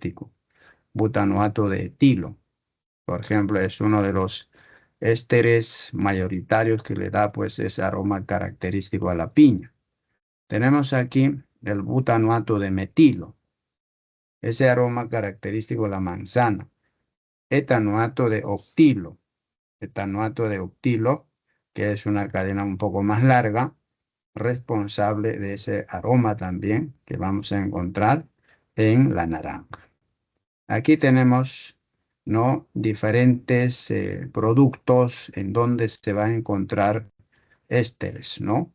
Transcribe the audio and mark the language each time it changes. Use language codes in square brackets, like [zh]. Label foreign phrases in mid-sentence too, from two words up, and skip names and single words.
[es] Butanoato de etilo, por ejemplo, es uno de los ésteres mayoritarios que le da pues ese aroma característico a la piña. Tenemos aquí el butanoato de metilo, ese aroma característico a la manzana. Etanoato de octilo, etanoato de octilo, que es una cadena un poco más larga, responsable de ese aroma también que vamos a encontrar en la naranja. Aquí tenemos, ¿no?, diferentes productos en donde se va a encontrar ésteres, ¿no?